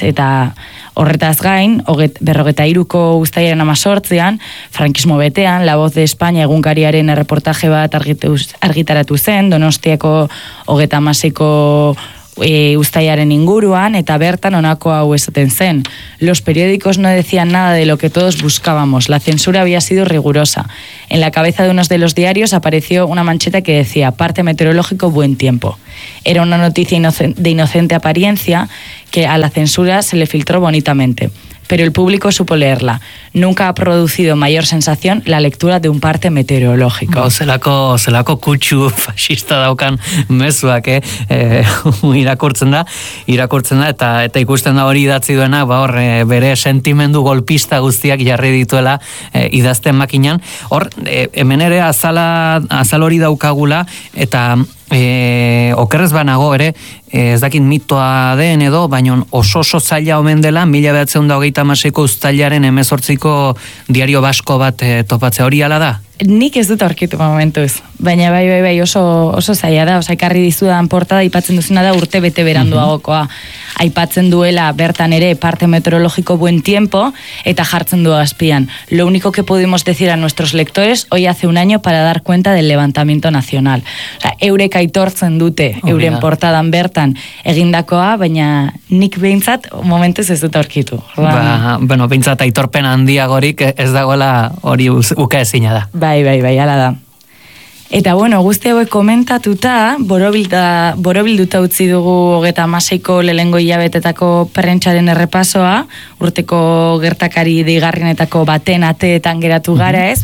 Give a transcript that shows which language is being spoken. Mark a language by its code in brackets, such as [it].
[eu] Eta horretaz gain, 43ko uztailaren 18an, frankismo betean, La Voz de España egunkariaren erreportaje bat argitaratu zen, Donostiako 36ko uztailaren inguruan, eta bertan honako hau esaten zen. [es] Los periódicos no decían nada de lo que todos buscábamos. La censura había sido rigurosa. En la cabeza de unos de los diarios apareció una mancheta que decía parte meteorológico buen tiempo. Era una noticia de inocente apariencia que a la censura se le filtró bonitamente. Pero el público supo leerla. Nunca ha producido mayor sensación la lectura de un parte meteorológico. [eu] Zelako kutxu fasista daukan mezuak, irakurtzen da, eta ikusten da hori idatzi duena, ba hor, bere sentimendu golpista guztiak jarri dituela idazten makinan. Hor, hemen ere azal hori daukagula, eta okerrez banago ere, ez dakit mitoa den edo, baino oso zaila omen dela, 1936ko uztailaren 18ko Diario Basko bat topatzea, hori ala da? Nik ez dut aurkitu momentuz, baina bai, oso zaila da, osa ekarri dizudan portada, aipatzen duzuna da urte bete beranduagokoa. Aipatzen duela bertan ere parte meteorologiko [es] buen tiempo, [eu] eta jartzen du azpian. [es] Lo único que pudimos decir a nuestros lectores hoy hace un año para dar cuenta del levantamiento nacional. [eu] Osa, eurek aitortzen dute, euren portadan bertan egindakoa, baina nik behintzat momentuz ez dut aurkitu. Bueno, behintzat aitorpen handiagorik ez dagoela hori uka ezina da. Bai, ala da. Eta bueno, guzti hauek komentatuta, borobilduta utzi dugu 36ko lehengo hilabetetako prentsaren errepasoa, urteko gertakari deigarrienetako baten ateetan geratu gara, ez?